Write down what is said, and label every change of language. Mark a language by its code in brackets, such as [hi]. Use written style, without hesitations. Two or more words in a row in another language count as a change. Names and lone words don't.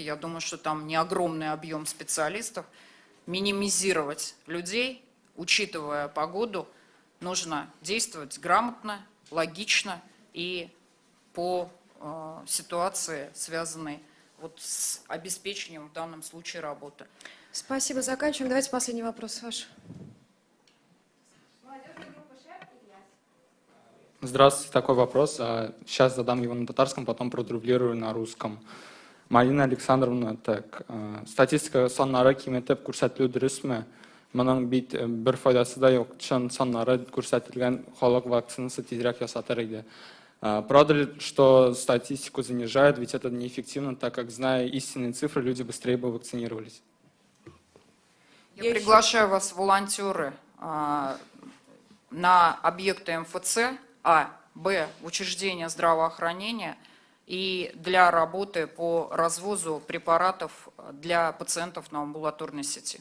[ru] Я думаю, что там не огромный объем специалистов. Минимизировать людей, учитывая погоду, нужно действовать грамотно, логично и по ситуации, связанной вот с обеспечением в данном случае работы. Спасибо, заканчиваем. Давайте последний вопрос ваш. Здравствуйте, такой вопрос. Сейчас задам его на татарском, потом продублирую на русском. Марина Александровна, так, [tt] статистика саннары киметтеп күрсәтелү дөресме? Моның бит бер файдасы да юк. Чын саннары күрсәтелгән халык вакцинасы тизрәк ясатыр иде. [ru] Правда ли, что статистику занижают, ведь это неэффективно, так как, зная истинные цифры, люди быстрее бы вакцинировались? Я приглашаю вас, волонтеры, на объекты МФЦ, Б, учреждения здравоохранения и для работы по развозу препаратов для пациентов на амбулаторной сети.